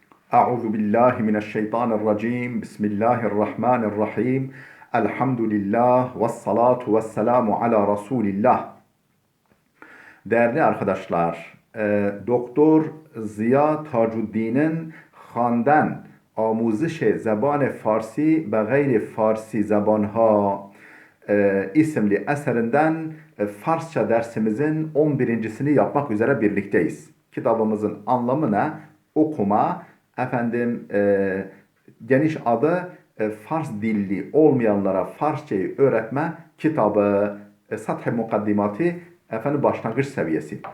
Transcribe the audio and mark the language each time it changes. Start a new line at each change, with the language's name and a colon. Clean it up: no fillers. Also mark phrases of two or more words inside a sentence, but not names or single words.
Arabic: أعوذ بالله من الشيطان الرجيم. بسم الله الرحمن الرحيم. الحمد لله والصلاة والسلام على رسول الله.
Turkish: Değerli arkadaşlar, Doktor Ziya Tacuddin'in
Persian: خواندن آموزش زبان فارسی به غیر فارسی زبانها
Turkish: isimli eserinden Farsça dersimizin 11.sini yapmak üzere birlikteyiz. Kitabımızın anlamı ne? Okuma, geniş adı Fars dilli olmayanlara Farsçayı öğretme kitabı, Sath-ı Mukaddimati, başlangıç seviyesi.